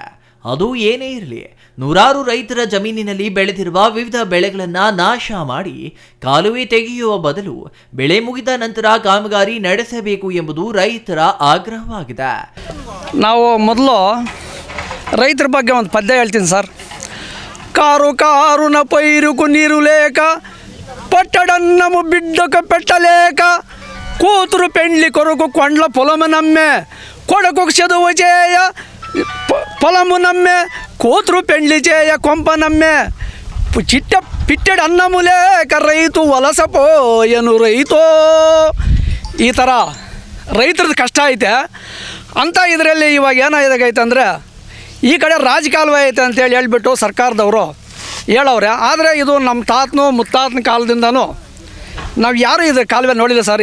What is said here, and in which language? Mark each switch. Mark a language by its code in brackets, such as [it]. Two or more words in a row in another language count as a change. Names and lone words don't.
[kn] ಅದು ಏನೇ ಇರಲಿ, ನೂರಾರು ರೈತರ ಜಮೀನಿನಲ್ಲಿ ಬೆಳೆದಿರುವ ವಿವಿಧ ಬೆಳೆಗಳನ್ನ ನಾಶ ಮಾಡಿ ಕಾಲುವೆ ತೆಗೆಯುವ ಬದಲು ಬೆಳೆ ಮುಗಿದ ನಂತರ ಕಾಮಗಾರಿ ನಡೆಸಬೇಕು ಎಂಬುದು ರೈತರ ಆಗ್ರಹವಾಗಿದೆ. ನಾವು ಮೊದಲು ರೈತರ ಬಗ್ಗೆ ಒಂದು ಪದ್ಯ ಹೇಳ್ತೀನಿ ಸರ್. [te] కారు కారున పైరుకు నీరు లేక, పట్టడన్నము బిడ్డకు పెట్టలేక, కూతురు పెండ్లి కొరకు కొండ్ల పొలము నమ్మే, కొడుకు చదువు చేయ పొలము నమ్మే, కూతురు పెండ్లి చేయ కొంప నమ్మే, పిట్టెడు అన్నము లేక రైతు వలసపోయను ರೈತೋ. [kn] ಈ ಥರ ರೈತರದ್ದು ಕಷ್ಟ ಐತೆ. ಅಂಥ ಇದರಲ್ಲಿ ಇವಾಗ ಏನಾಗೈತೆ ಅಂದರೆ ಈ ಕಡೆ ರಾಜಕಾಲುವೆ ಐತೆ ಅಂತೇಳಿ ಹೇಳ್ಬಿಟ್ಟು ಸರ್ಕಾರದವರು ಹೇಳವ್ರೆ. ಆದರೆ ಇದು ನಮ್ಮ ತಾತನು ಮುತ್ತಾತನ ಕಾಲದಿಂದನೂ ನಾವು ಯಾರೂ ಇದು ಕಾಲುವೆ ನೋಡಿಲ್ಲ ಸರ್.